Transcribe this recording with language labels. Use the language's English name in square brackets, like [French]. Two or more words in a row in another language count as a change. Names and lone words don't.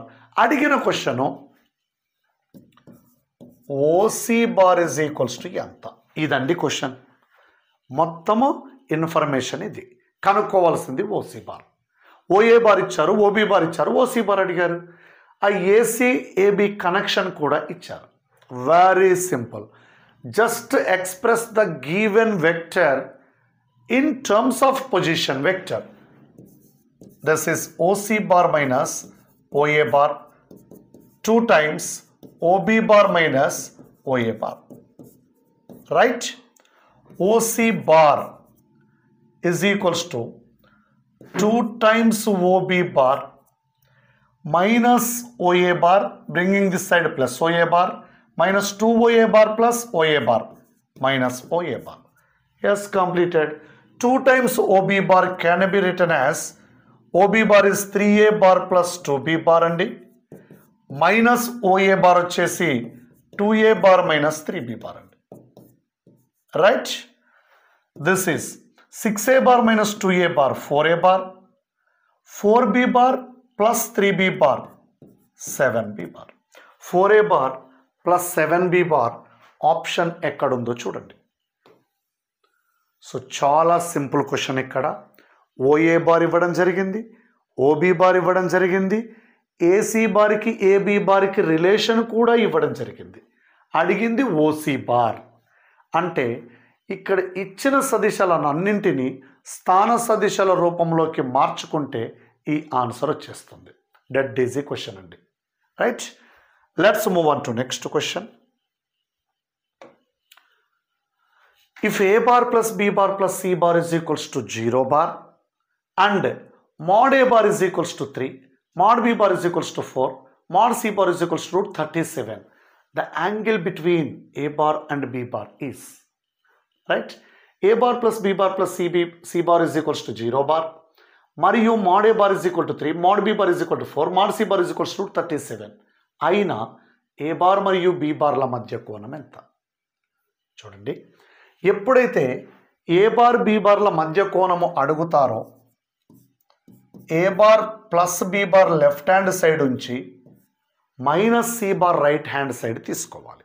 [Telugu] అడిగిన [English] question OC bar is equals to [Telugu] ఎంత? ఇదండి క్వశ్చన్. మొత్తము ఇన్ఫర్మేషన్ ఇది. కనుక్కోవాల్సింది [English] OC bar. OA bar [Telugu] ఇచ్చారు, [English] OB bar [Telugu] ఇచ్చారు, [English] OC bar [Telugu] అడిగారు. ఆ [English] AC AB connection [Telugu] కూడా ఇచ్చారు. [English] very simple. Just express the given vector in terms of position vector. This is OC bar minus OA bar 2 times OB bar minus OA bar. Right? OC bar is equals to 2 times OB bar minus OA bar, bringing this side plus OA bar, minus 2OA bar plus OA bar minus OA bar. Yes, completed. 2 times OB bar can be written as OB bar is 3A bar plus 2B bar and minus OA bar వచ్చేసి 2A bar minus 3B bar and right. This is 6A bar minus 2A bar 4A bar, 4B bar plus 3B bar 7B bar. 4A bar plus 7b bar option [Telugu] ఎక్కడుందో చూడండి. సో చాలా [English] simple question. [Telugu] ఇక్కడ [English] OA bar [Telugu] ఇవ్వడం జరిగింది, [English] OB bar [Telugu] ఇవ్వడం జరిగింది, ఏసీ బార్కి ఏబీ బార్కి రిలేషన్ కూడా ఇవ్వడం జరిగింది. అడిగింది [English] OC bar. [Telugu] అంటే ఇక్కడ ఇచ్చిన సదిశాలను అన్నింటినీ స్థాన సదిశాల రూపంలోకి మార్చుకుంటే ఈ ఆన్సర్ వచ్చేస్తుంది. [English] that is [Telugu] ఈ క్వశ్చన్ అండి. [English] right, let's move on to next question. If a bar plus b bar plus c bar is equals to 0 bar and mod a bar is equals to 3, mod b bar is equals to 4, mod c bar is equals to root 37, the angle between a bar and b bar is, right? A bar plus b bar plus c bar is equals to 0 bar, మరియు mod a bar is equal to 3, mod b bar is equal to 4, mod c bar is equals to root 37. [Telugu] అయినా [English] a bar [Telugu] మరియు b బార్ల మధ్య కోణం ఎంత? చూడండి, ఎప్పుడైతే [English] a bar [Telugu] బి బార్ల మధ్య కోణము అడుగుతారో [English] a bar plus b bar left hand side [Telugu] ఉంచి [English] minus c bar right hand side [Telugu] తీసుకోవాలి.